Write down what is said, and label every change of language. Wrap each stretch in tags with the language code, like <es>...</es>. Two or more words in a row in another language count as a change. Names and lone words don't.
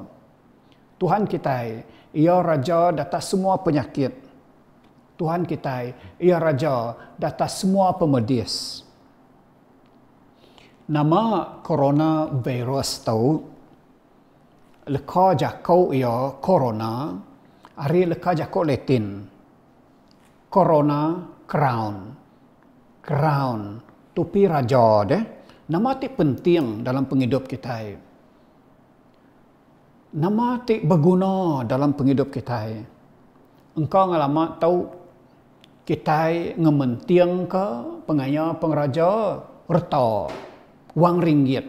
<iba>Tuhan kita, ia Raja di atas semua penyakit. Tuhan kita, ia Raja di atas semua pemedis. Nama coronavirus tahu, leka jakau ia corona, hari leka jakau Latin.</iba> <en>Corona, crown. Crown,</en> <iba>tupi raja deh. Nama ti penting dalam penghidup kita. Nama ti berguna dalam penghidup kita. Engkau ngalamat tahu kita ngementing ke pengaya pengraja reta wang ringgit.</iba>